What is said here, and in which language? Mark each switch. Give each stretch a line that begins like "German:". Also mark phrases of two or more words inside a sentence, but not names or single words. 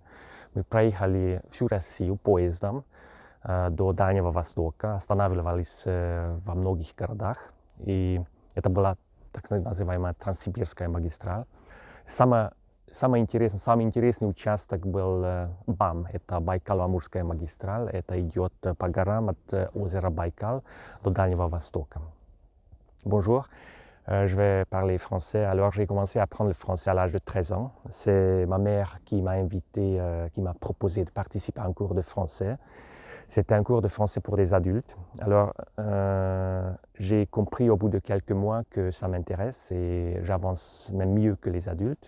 Russian: Мы проехали всю Россию поездом до Дальнего Востока, останавливались во многих городах, и это была так называемая Транссибирская магистраль. Самый интересный участок был БАМ, это Байкало-Амурская магистраль, это идет по горам от озера Байкал до Дальнего Востока.
French: Bonjour, je vais parler français. Alors j'ai commencé à apprendre le français à l'âge de 13 ans. C'est ma mère qui m'a invité, qui m'a proposé de participer à un cours de français. C'était un cours de français pour des adultes. Alors, j'ai compris au bout de quelques mois que ça m'intéresse et j'avance même mieux que les adultes.